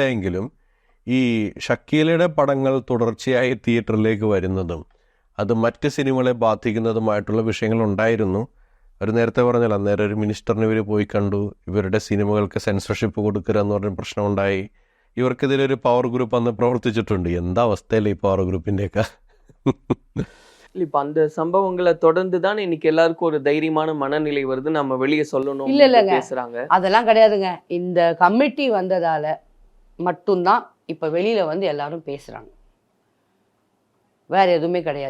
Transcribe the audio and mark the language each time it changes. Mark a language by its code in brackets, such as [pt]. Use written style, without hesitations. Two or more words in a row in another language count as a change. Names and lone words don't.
[ml] എങ്കിലും ഈ ഷക്കീലയുടെ പടങ്ങൾ തുടർച്ചയായി തിയേറ്ററിലേക്ക് വരുന്നതും അത് മറ്റ് സിനിമകളെ ബാധിക്കുന്നതുമായിട്ടുള്ള വിഷയങ്ങളുണ്ടായിരുന്നു. അവർ നേരത്തെ പറഞ്ഞല്ലോ, അന്നേരം ഒരു മിനിസ്റ്ററിന് ഇവർ പോയി കണ്ടു, ഇവരുടെ സിനിമകൾക്ക് സെൻസർഷിപ്പ് കൊടുക്കുക എന്ന് പറഞ്ഞ പ്രശ്നമുണ്ടായി. ഇവർക്കെതിരെ ഒരു [en] power group [ml] അന്ന് പ്രവർത്തിച്ചിട്ടുണ്ട്. എന്താ അവസ്ഥയല്ലേ ഈ [en] power groupinteyokke? [ta] இப்போ அந்த சம்பவங்களை தொடர்ந்து தான் இன்னைக்கு எல்லாருக்கும் ஒரு தைரியமான மனநிலை வருது, நம்ம வெளியே சொல்லணும் இல்லைங்க, பேசுறாங்க. அதெல்லாம் கிடையாதுங்க. இந்த கமிட்டி வந்ததால மட்டும்தான் இப்போ வெளியில வந்து எல்லாரும் பேசுறாங்க. வேற எதுவுமே கிடையாது.